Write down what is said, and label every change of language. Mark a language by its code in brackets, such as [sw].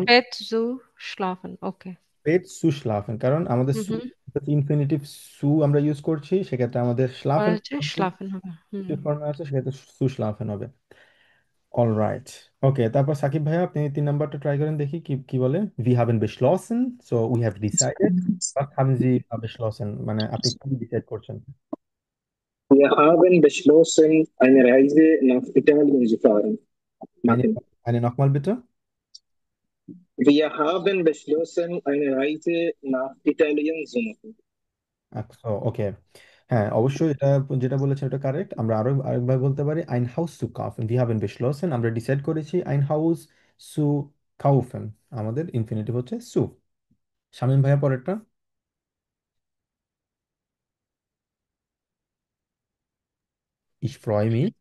[de] spät so schlafen, [bn] ওকে। পেট সু শ্লাফেন, কারণ আমাদের হুম [de] সু হুম। [bn] ইনফিনিটিভ সু আমরা ইউজ করছি, সেক্ষেত্রে আমাদের পরে [de] শ্লাফেন [bn] হচ্ছে schlafen হবে। হুম। ফর্মে আছে, সেক্ষেত্রে সু শ্লাফেন হবে। অলরাইট। ওকে, তারপর সাকিব ভাইয়া আপনি 3 নাম্বারটা ট্রাই করেন দেখি কি কি বলে। We haven beschlossen, so we have decided, বা [de] haben Sie beschlossen, [bn] মানে আপনি কি ডিসাইড করছেন? [de] Wir haben beschlossen, eine Reise nach Italien zu fahren. eine Machen. eine nochmal bitte. Wir haben beschlossen, eine Reise nach Italien zu machen. [bn] আচ্ছা ওকে, হ্যাঁ অবশ্যই এটা যেটা বলেছেন এটা কারেক্ট। আমরা আরেকবার বলতে পারি [de] ein Haus zu kaufen, wir haben beschlossen, [bn] আমরা ডিসাইড করেছি [de] ein Haus zu kaufen, [bn] আমাদের ইনফিনিটিভ হচ্ছে [de] zu। [bn] শামীম ভাইয়া পরেরটা। [de] ich freue mich,